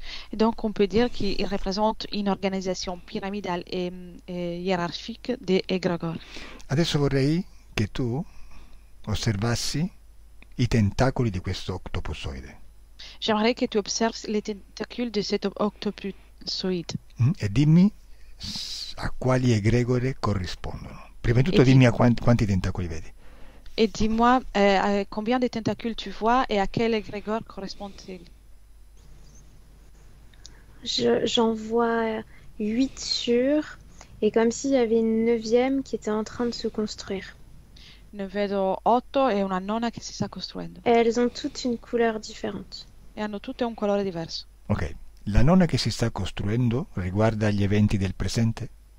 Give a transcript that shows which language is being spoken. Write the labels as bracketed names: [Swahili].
[French] Et donc on peut dire qu'il représente une organisation pyramidale et hiérarchique des égrégores. [Italian] Adesso vorrei che tu osservassi i tentacoli di questo octopusoide [French] J'aimerais que tu observes les tentacules de cet octopusoïde [Italian] e dimmi a quali egregore corrispondono. Prima di tutto E dimmi a quanti tentacoli vedi. [French] et dis-moi combien de tentacules tu vois et à quel égrégore correspondent-ils? J'en vois 8 sûrs, et comme s'il y avait une 9e qui était en train de se construire. [Italian] Ne vedo 8 e una nona che si sta costruendo [French] Et elles ont toutes une couleur différente. [Italian] e hanno tutte un colore diverso. Ok, la nona che si sta costruendo riguarda gli eventi del presente?